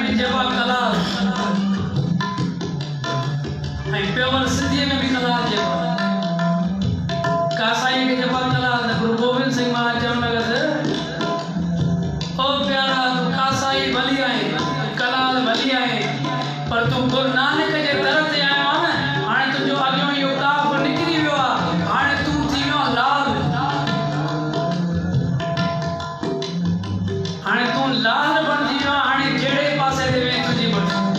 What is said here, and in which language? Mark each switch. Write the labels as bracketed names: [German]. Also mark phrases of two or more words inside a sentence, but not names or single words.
[Sindhi] जबा कलाल ऐं प्योर सिंधीअ में बि कलाल चइबो आहे कासाई खे जबा कलाल त गुरु गोबिंद सिंह महाराज चवण लॻसि ओ प्यारा तूं कासाई भली आहे कलाल भली आहे पर तूं गुरु नानक जे दर ते आयो आहे न हाणे तुंहिंजो अॻियों इहो काफ़ निकिरी वियो आहे हाणे तूं थी वियो आहे लाल हाणे तूं लाल बणिजी वियो आहे हाणे जहिड़े पासे ते वेह तुंहिंजी मर्ज़ी